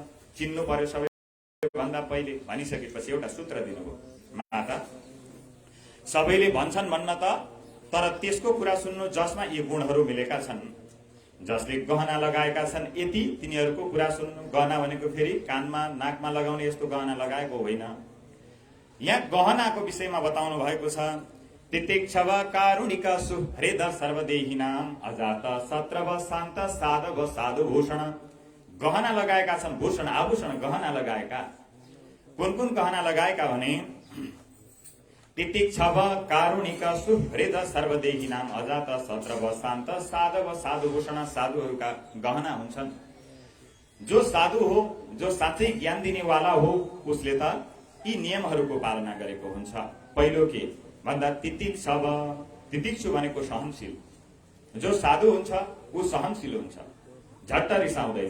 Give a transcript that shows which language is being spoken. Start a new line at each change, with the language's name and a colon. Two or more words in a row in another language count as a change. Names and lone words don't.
Nepali: चिन्नु पर्यो सबैभन्दा पहिले भनिसकेपछि एउटा सूत्र दिनुभयो माता, सबैले भन्छन् भन्न त, तर त्यसको कुरा सुन्नु जसमा यी गुणहरू मिलेका छन्। जसले गहना लगाएका छन् यति तिनीहरूको कुरा सुन्नु। गहना भनेको फेरि कानमा नाकमा लगाउने यस्तो गहना लगाएको होइन। यहाँ गहनाको विषयमा बताउनु भएको छ।
Sanskrit: तितिक्षव कारुणिक सुहृद सर्वदेहिनाम अजात सत्रव शान्त साधव साधुभूषण।
Nepali: गहना लगाएका छन्, भूषण आभूषण गहना लगाएका। कुन कुन गहना लगाएका भने
Sanskrit: तितिक्षव कारुणिक सुहृद सर्वदेहिनाम अजात सत्रव शान्त साधव साधुभूषण।
Nepali: साधुहरूका गहना हुन्छन्। जो साधु हो, जो साँच्चै ज्ञान दिनेवाला हो, उसले त यी नियमहरूको पालना गरेको हुन्छ। पहिलो के भन्दा तितिक्षव, तितिक्षु भनेको सहनशील। जो साधु हुन्छ ऊ सहनशील हुन्छ, झट्ट रिसाउँदैन।